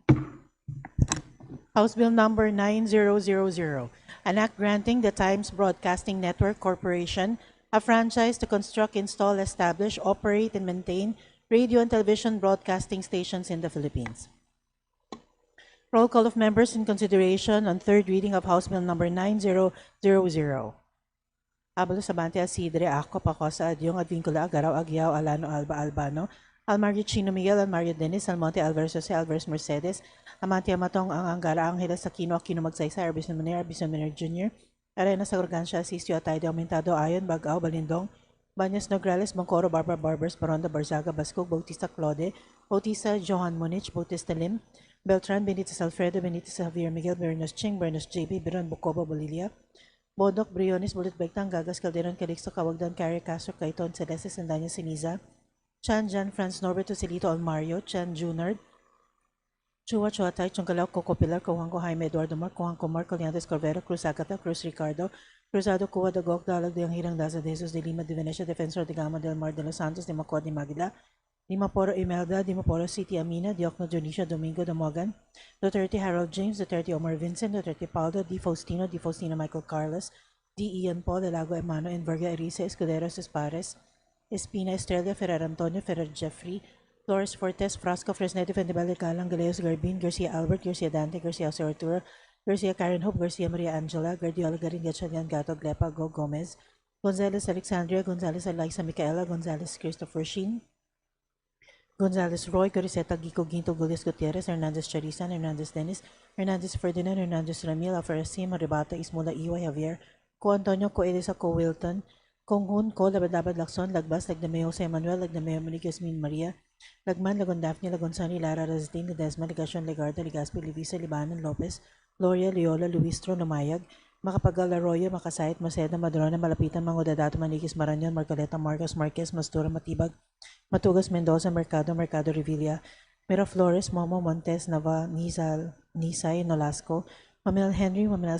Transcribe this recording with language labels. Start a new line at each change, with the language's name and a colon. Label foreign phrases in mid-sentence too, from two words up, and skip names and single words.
English: House Bill number 9000, an act granting the Times Broadcasting Network Corporation a franchise to construct, install, establish, operate, and maintain radio and television broadcasting stations in the Philippines. Roll call of members in consideration on third reading of House Bill number 9000. Abalo Sabante Asidre, Ako, Pacosa, Adyong, Advincula, Agaraw, Aguiao, Alano, Alba, Albano, Almario Chino Miguel, Almario Dennis, Almonte, Alvarez Jose, Alvarez Mercedes, Amante Amatong, Ang Angara, Angela Sakino, Aquino Magsaysay, Arbison Manera, Arbison Manera Jr., Arenas Agorgancia, Asistio, Atay de Aumentado, Ayon, Bagao, Balindong, Banyas Nograles, Bangkoro, Barbara Barbers, Baronda, Barzaga, Bascog, Bautista Claude, Bautista Johan Munich, Bautista Lim, Beltran, Benitez Alfredo, Benitez Javier Miguel, Bernos Ching, Bernos JB, Biron Bucoba, Bolilia, Bodok, Briones, Bulit Begtang, Gagas, Calderon, Calixto, Kawagdan, Carrie Castro, Caiton, Celeste, Sandanya, Siniza, Chan, Jan, Franz, Norberto, Celito, Almario, Chan, Junard, Chua Chuatay, Chungalaw, Coco Pilar, Cojuanco, Jaime Eduardo Mar, Cojuanco Mar, Coliantes Corvera, Cruz Agata, Cruz Ricardo, Cruzado, Cuba, Dagok, Dalag, de Hirang, Daza, de Jesus, de Lima, de Venecia, Defensor de Gama, del Mar, de Los Santos, de Macor, de Magila, Dimaporo Imelda, Dimaporo City Amina, Diokno Dionisio, Domingo Damogan, Duterte Harold James, Duterte Omar Vincent, Duterte Paldo, Di Faustino Michael Carlos, D. Ian Paul, Delago Emano, Enverga Erice, Escuderos Espares, Espina Estrella, Ferrer Antonio, Ferrer Jeffrey, Flores Fortes, Frasco, Fresnedo, Fendibel, Galang, Galeos Garbin, Garcia Albert, Garcia Dante, Garcia Jose Arturo, Garcia Karen Hope, Garcia Maria Angela, Guardiola Garin, Gatchalian Gato, Glepa, Go Gomez, Gonzalez Alexandria, Gonzalez Eliza Micaela, Gonzalez Christopher Sheen, Gonzalez Roy, Coriseta Gico Ginto, Gulias Gutierrez, Hernandez Charisan, Hernandez Dennis, Hernandez Ferdinand, Hernandez Ramil, Alfarasim, Maribata, Ismula Iway, Javier, Co Antonio, Co Elisa, Co Wilton, Konghun, Co Labadabad Lacson, Lagbas, Lagdameo Jose Manuel, Lagdameo Manigas Min Maria, Lagman, Lagon Daphne, Lagon Sani, Lara Razdin, Ledesma, Ligacion, Legarda, Ligaspi, Livisa, Libanan, Lopez, Gloria, Leola, Luistro, Namayag, Makapagal, Arroyo, Makasayat, Maceda, Madrona, Malapitan, Mangodadato, Manigis, Maranyon, Marcoleta, Marcos, Marquez, Mastura, Matibag, Matugas, Mendoza, Mercado, Mercado Revilla, Miraflores, Momo, Montes, Nava, Nizal, Nisay, Nolasco, Mamel Henry, Mamel